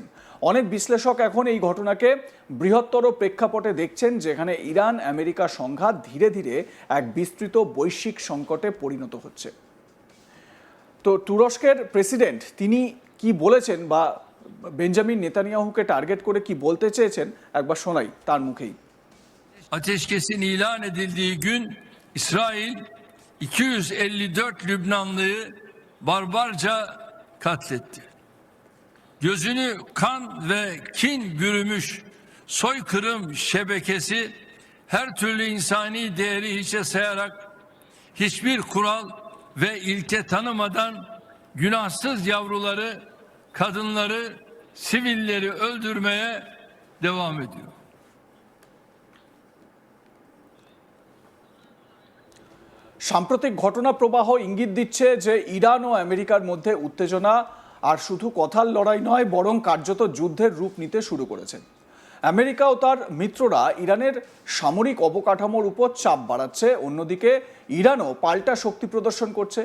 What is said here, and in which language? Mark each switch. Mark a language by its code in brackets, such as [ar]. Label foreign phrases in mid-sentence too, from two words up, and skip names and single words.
[bn] অনেক বিশ্লেষক এখন এই ঘটনাকে বৃহত্তর প্রেক্ষাপটে দেখছেন, যেখানে ইরান আমেরিকা সংঘাত ধীরে ধীরে এক বিস্তৃত বৈশ্বিক সংকটে পরিণত হচ্ছে। তো তুরস্কের প্রেসিডেন্ট তিনি কি বলেছেন বা বেঞ্জামিন নেতানিয়াহুকে টার্গেট করে কি বলতে চেয়েছেন একবার শোনাই তার মুখেই। [tr] Ateşkesin ilan edildiği gün İsrail 254 Lübnanlıyı barbarca katletti. Gözünü kan ve kin bürümüş soykırım şebekesi her türlü insani değeri hiçe sayarak hiçbir kural ve ilke tanımadan günahsız yavruları, kadınları, sivilleri öldürmeye devam ediyor. [bn] সাম্প্রতিক ঘটনা প্রবাহ ইঙ্গিত দিচ্ছে যে ইরান ও আমেরিকার মধ্যে উত্তেজনা আর শুধু কথার লড়াই নয়, বরং কার্যত যুদ্ধের রূপ নিতে শুরু করেছে। আমেরিকা ও তার মিত্ররা ইরানের সামরিক অবকাঠামোর উপর চাপ বাড়াচ্ছে, অন্যদিকে ইরানও পাল্টা শক্তি প্রদর্শন করছে।